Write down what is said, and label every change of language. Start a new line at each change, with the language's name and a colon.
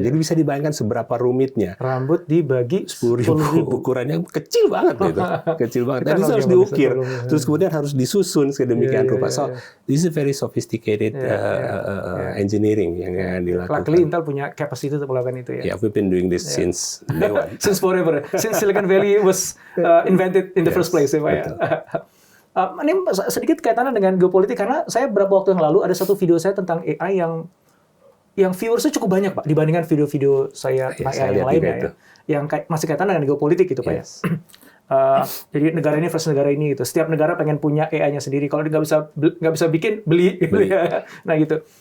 Indonesian: Jadi bisa dibayangkan seberapa rumitnya. Rambut dibagi 10.000. Ukurannya kecil banget gitu. Kecil banget. Dan itu harus diukir. Terus kemudian harus disusun sedemikian rupa.
English: So, this is very sophisticated engineering
Indonesian: yang dilakukan. Luckily Intel punya capacity untuk melakukan itu ya.
English: Yeah, we've been doing this since day one. Since forever. Since Silicon Valley was invented in the first place
Indonesian: ya Pak ya. Ini sedikit kaitannya dengan geopolitik, karena saya beberapa waktu yang lalu ada satu video saya tentang AI yang viewersnya cukup banyak Pak dibandingkan video-video saya tentang AI yang lainnya ya, yang masih kaitan dengan geopolitik gitu Pak ya. Jadi negara ini versus negara ini gitu. Setiap negara pengen punya AI-nya sendiri. Kalau dia nggak bisa bikin, beli gitu ya. Nah gitu.